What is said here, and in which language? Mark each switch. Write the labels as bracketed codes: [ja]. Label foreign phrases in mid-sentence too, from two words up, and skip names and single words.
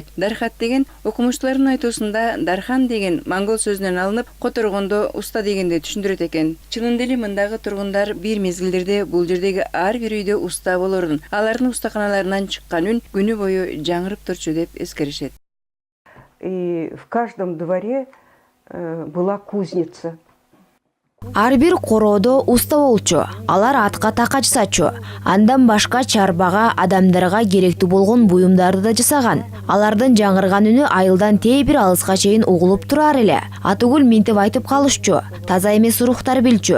[ky] Дархат деген окумуштуулардын айтуусунда Дархан деген монгол сөзүнөн алынып, которгондо уста дегенди түшүндүрөт экен. Чынында эле мындагы тургундар бир мезгилдерде бул жердеги ар бир үйдө уста болорун, алардын устаканаларынан чыккан үн күнү бою жаңырып турчу деп эскеришет. [ru] И в каждом дворе была кузница. [ky] Ар бир короодо уста болчу. Алар атка така жасачу. Андан башка чарбага адамдарга керектүү болгон буюмдарды да жасаган. Алардын жаңырган үнү айылдан тээ бир алыска чейин угулуп турар эле. Атыгүл минтип айтып калышчу. Таза эмес уруктар билчү.